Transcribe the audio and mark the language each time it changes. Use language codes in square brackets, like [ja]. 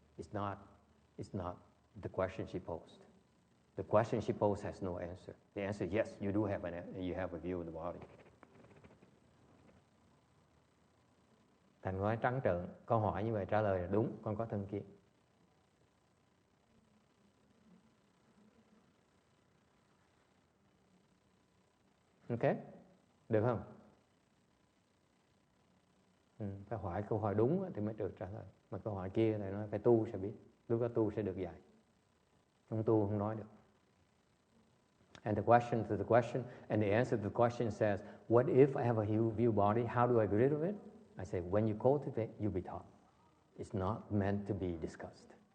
[en] It's not the question she posed. The question she posed has no answer. The answer is yes, you do have you have a view of the body. [vi] Thành nói trắng trợn, câu hỏi như vậy trả lời là đúng, con có thân kiến. Ok? Được không? Phải hỏi câu hỏi đúng thì mới được trả lời. Mà câu hỏi kia thì nói phải tu sẽ biết. Lúc đó tu sẽ được dạy. Không tu không nói được. [en] And the question to the question, and the answer to the question says, what if I have a view body? How do I get rid of it? I say, when you cultivate, you'll be taught. It's not meant to be discussed.